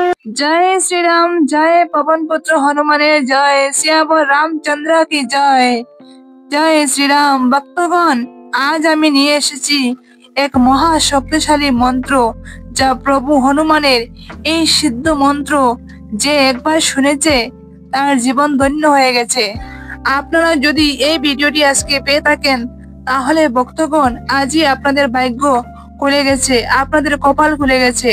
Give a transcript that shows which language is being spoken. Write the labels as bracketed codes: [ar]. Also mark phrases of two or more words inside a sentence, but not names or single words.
[hi] जय श्री राम, जय पवन पुत्र हनुमाने जय, सियावर रामचंद्र की जय। जय श्री राम। भक्तगण, आज [bn] আমি নিয়ে এসেছি এক মহা শক্তিশালী মন্ত্র, যা প্রভু হনুমানের এই সিদ্ধ মন্ত্র যে একবার শুনেছে তার জীবন ধন্য হয়ে গেছে। আপনারা যদি এই ভিডিওটি আজকে পেয়ে থাকেন, তাহলে ভক্তগণ আজই আপনাদের ভাগ্য খুলে গেছে, আপনাদের কপাল খুলে গেছে।